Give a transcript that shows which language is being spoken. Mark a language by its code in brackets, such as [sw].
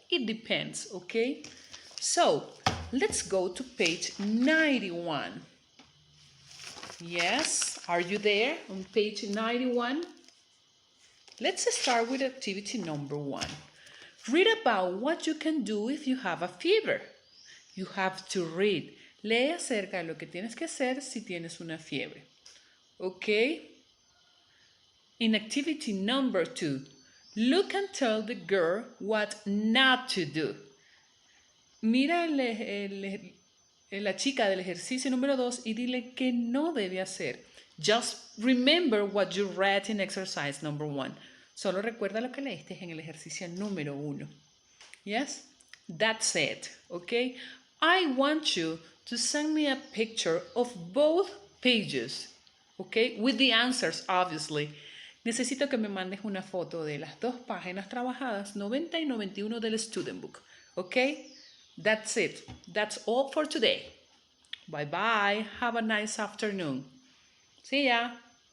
[en] It depends, okay? So, let's go to page 91. Yes, are you there on page 91? Let's start with activity number 1. Read about what you can do if you have a fever. You have to read. [es] Lee acerca de lo que tienes que hacer si tienes una fiebre. [en] Okay? In activity number 2, look and tell the girl what not to do. [es] Mira la chica del ejercicio número 2 y dile que no debe hacer. [en] Just remember what you read in exercise number 1. [es] Solo recuerda lo que leíste en el ejercicio número 1. [en] Yes? That's it, okay? I want you to send me a picture of both pages, okay? With the answers, obviously. [es] Necesito que me mandes una foto de las dos páginas trabajadas, 90 y 91 del Student Book, okay? [en] That's it. That's all for today. Bye-bye. Have a nice afternoon. See ya.